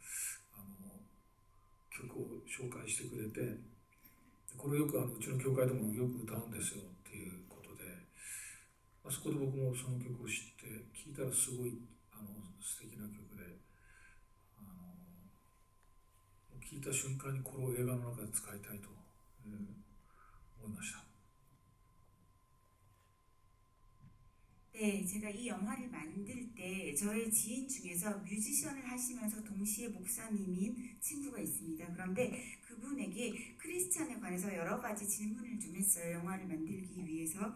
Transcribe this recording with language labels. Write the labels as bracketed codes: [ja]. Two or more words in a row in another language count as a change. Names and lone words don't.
[ja] 曲を紹介してくれて、これよくうちの教会でもよく歌うんですよっていうことで、そこで僕もその曲を知って聴いたらすごい素敵な曲で、聴いた瞬間にこれを映画の中で使いたいと思いました。 [ko] 네, 제가 이 영화를 만들 때 저의 지인 중에서 뮤지션을 하시면서 동시에 목사님인 친구가 있습니다. 그런데 그분에게 크리스찬에 관해서 여러 가지 질문을 좀 했어요. 영화를 만들기 위해서.